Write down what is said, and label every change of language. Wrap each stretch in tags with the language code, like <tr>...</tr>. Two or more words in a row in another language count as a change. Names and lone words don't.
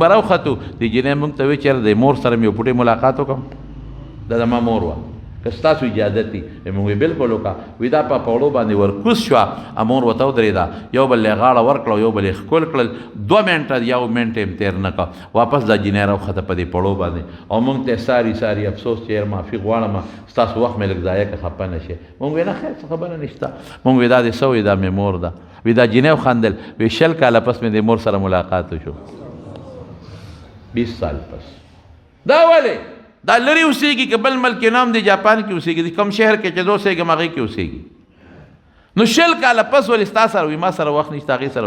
<ps>بره وختو دې جینۍ مونږ ته وایي چېرې د مور سره مې یو پوټې ملاقات وکړم دا زما مور وه که ستاسو اجازت دي مونږ وی بالکل وکړه وي دا په پوړو باندې ورکوز شوه امور ورته ودرېده یو بل یې غاړه ورکړه یو بل یې ښکل کړل 2 منټه یو منټ یې تېر نه کړه واپس دا جینۍ راوخته په دې پوړو باندې او مونږ ته ساری ساری افسوس چې یار معافي غواړم ستاسو وخت مې لږ ضایع که خفه نه شي مونږ وی نه خیر څه خبره نشته مونږ وی دا دې څه وایي دا مې مور ده وی دا جینۍ وخندل وی 20 کاله پس مې د مور سره ملاقات وشو 20 سال پس دا ولې دا لري اوسېږي که بل ملک کې نام دی جاپان کې اوسېږي کوم شهر کې چې زه اوسېږم هغې کې اوسېږي نو 20 کاله پس ولې ستا سره وي ما سره وخت نشته هغې سره</ps>